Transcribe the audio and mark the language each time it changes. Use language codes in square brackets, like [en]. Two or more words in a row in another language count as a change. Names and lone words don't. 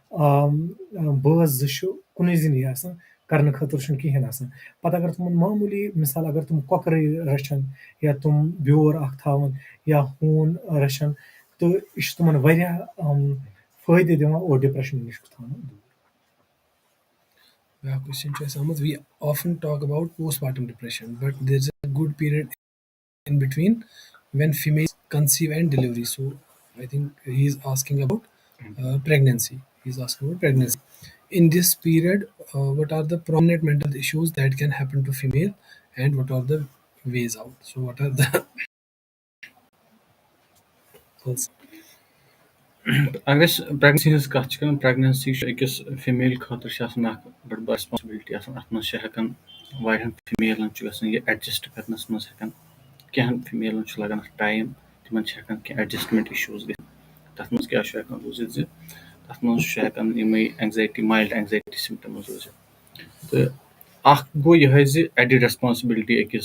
[ks] بٲژ زٕ چھُ کُنُے زِنی آسان کرنہٕ خٲطرٕ چھُنہٕ کِہینۍ آسان پَتہٕ اگر تِمن معموٗلی مِثال اگر تِم کۄکرٕے رَچھن یا تِم بیور اکھ تھاوان یا ہوٗن رَچھن تہٕ یہِ چھُ تِمن واریاہ فٲیدٕ دِوان اور ڈِپریشن نِش چھُ تھاوان دوٗر بیٛاکھ کوسچن چھُ اَسہِ آمُت [en] we often talk about postpartum depression but there is a good period in between when females conceive and delivery. So I think he is asking about pregnancy. He is asking about pregnancy. in this period, what are the prominent mental issues that can happen to female, and what are the ways out? So what are the first? [ks] اگر أسۍ پریگنسی ہٕنٛز کَتھ چھِ کران پریگنسی چھُ أکِس فیمیل خٲطرٕ چھِ آسان اکھ بٔڑ بار ریسپانسبلٹی آسان اَتھ منٛز چھِ ہٮ۪کان واریاہن فیمیلن چھُ گژھان یہِ ایڈجسٹ کرنس منٛز ہٮ۪کان کینٛہن فیمیلن چھُ لگان اَتھ ٹایم تِمن چھِ ہٮ۪کان کینٛہہ [en] adjustment issues [ks] گٔژھِتھ تَتھ منٛز کیاہ چھُ ہٮ۪کان روٗزِتھ زِ تَتھ منٛز چھُ ہٮ۪کان یِمے [en] anxiety mild anxiety symptoms [ks] روٗزِتھ تہٕ اکھ گوٚو یِہوے زِ [en] added responsibility [ks] أکِس